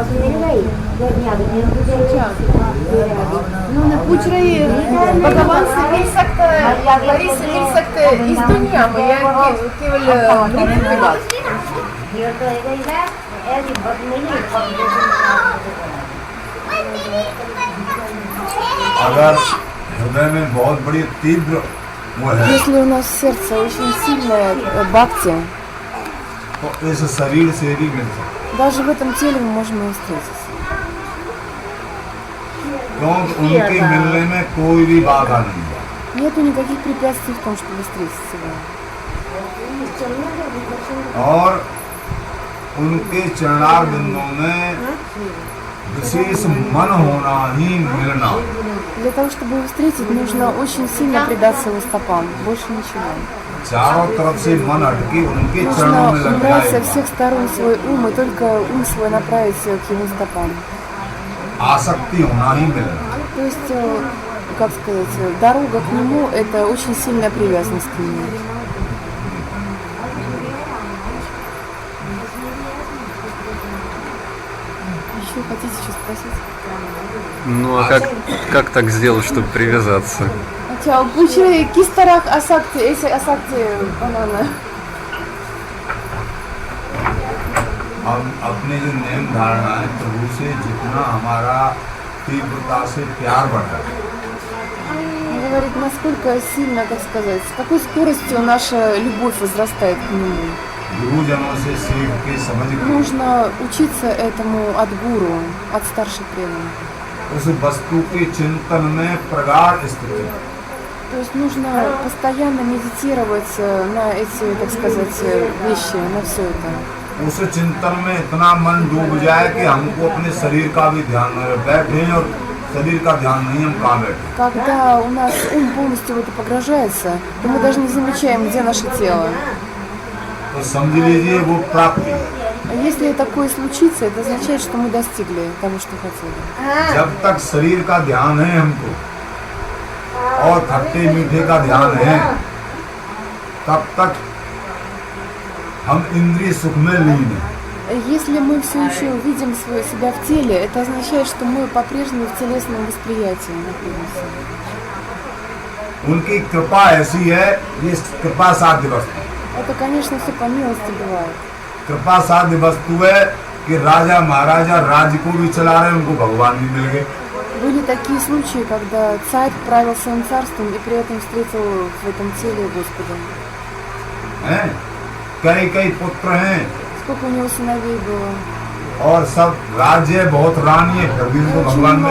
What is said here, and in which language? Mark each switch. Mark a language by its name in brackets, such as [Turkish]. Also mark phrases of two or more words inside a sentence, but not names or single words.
[Hindi] उन्होंने पूछ रही है भगवान से मिल सकता है, हरि से मिल सकते हैं इस दुनिया में या केवल मृत्यु के बाद? अगर हृदय में बहुत बड़ी तीव्र वो है [Russian] Если у нас в сердце очень сильная бхакти, [Hindi] तो इस शरीर से भी मिल सकता [Russian] даже в этом теле мы можем и встретиться. [Hindi] क्योंकि उनके मिलने में कोई भी बाधा नहीं है। [Russian] Нету никаких препятствий в том, чтобы встретить его. [Hindi] और उनके चरणार बिंदुओं में विशेष मन होना ही मिलना। [Russian] Для того, чтобы его встретить, нужно очень сильно предаться его стопам. Больше ничего. [Hindi] चारों तरफ से मन हटके उनके चरणों में [Russian] Нужно [Hindi] लग [Russian] убрать со [Hindi] जाए। [Russian] всех сторон свой ум и только ум свой направить к его стопам. [Hindi] आसक्ति होना ही मिलना। [Russian] То есть, как сказать, дорога к нему – это очень сильная привязанность к нему. Еще хотите что спросить? Ну а как так сделать, чтобы привязаться? [Hindi] अच्छा पूछ रहे हैं, किस तरह आसक्ति ऐसे आसक्ति बनाना? हम अपने जो नियम धारणा है प्रभु से जितना हमारा तीव्रता से प्यार बढ़ता है, [Russian] Он говорит, насколько сильно, как сказать, с какой скоростью наша любовь возрастает к нему. [Hindi] गुरुजनों से सीख के समझ के [Russian] Нужно учиться этому от гуру, от старших преданных. [Hindi] उस वस्तु के चिंतन में प्रगाढ़ स्थिति, [Russian] То есть нужно постоянно медитировать на эти, так сказать, вещи, на все это. [Hindi] उस चिंतन में इतना मन डूब जाए कि हमको अपने शरीर का भी ध्यान न रहे, बैठे और शरीर का ध्यान नहीं, हम कहाँ बैठे। [Russian] Когда у нас ум полностью в это погружается, то мы даже не замечаем, где наше тело. [Hindi] तो समझ लीजिए वो प्राप्ति। [Russian] А если такое случится, это означает, что мы достигли того, что хотели. [Hindi] जब तक शरीर का ध्यान है हमको और खट्टे मीठे का ध्यान है, तब तक हम इंद्रिय सुख में लीन हैं। [Russian] Если мы все еще видим себя в теле, это означает, что мы по-прежнему в телесном восприятии находимся. [Hindi] उनकी कृपा ऐसी है, ये कृपा साध्य वस्तु। [Russian] Это, конечно, все по милости бывает. [Hindi] कृपा साध्य वस्तु है कि राजा महाराजा राज्य को भी चला रहे हैं, उनको भगवान भी मिल गए। [Russian] Были такие случаи, когда царь правил своим царством и при этом встретил в этом теле Господа. [Hindi] हैं? कई कई पुत्र हैं [Russian] Сколько у него сыновей было. [Hindi] और सब राज्य बहुत रानी है, फिर भी उनको [Russian] Очень [Hindi] भगवान मिल